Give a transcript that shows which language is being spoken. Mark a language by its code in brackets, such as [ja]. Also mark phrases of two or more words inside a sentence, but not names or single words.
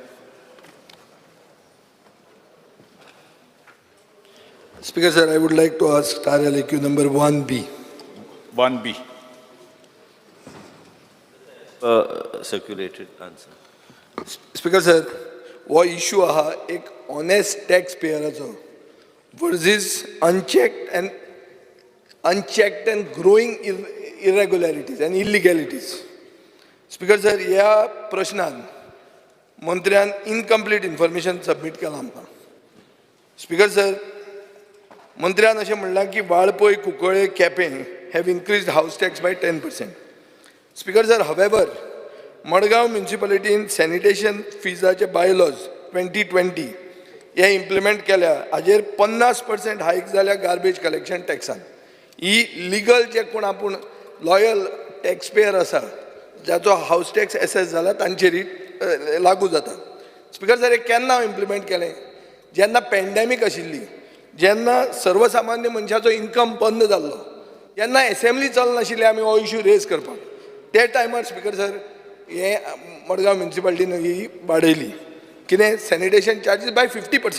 [en] Speaker sir, I would like to ask star LAQ number 1B. 1B. Circulated answer. Speaker sir, वो issue [kok] आहा एक [en] honest taxpayeraचो versus unchecked and growing irregularities and illegalities. Speaker sir, [kok] ह्या प्रश्नान मंत्र्यान [en] incomplete information submit [kok] केला आमकां. [en] Speaker sir, [kok] मंत्र्यान अशें म्हणलां की वाळपय कुंकळे केपें [en] have increased house tax by 10%. Speaker sir, however, Madgaon municipality in sanitation feesaचे bylaws 2020 हे implement [kok] केल्या हाजेर [en] 50% hike जाल्या garbage collection taxan. [kok] ही legal जे कोण आपूण loyal taxpayer आसा जाचो house tax assess जाला तांचेर लागू जाता. [en] Speaker sir, [kok] हे केन्ना implement केलें? जेन्ना pandemic आशिल्ली, जेन्ना सर्वसामान्य मनशाचो इन्कम बंद जाल्लो, जेन्ना असेंब्ली चलनाशिल्ली आमी हो इश्यू रेज करपाक, ते टायमार [en] speaker sir [kok] हे मडगांव म्युनिसिपालिटीन ही वाडयली कितें [en] sanitation charges by 50%.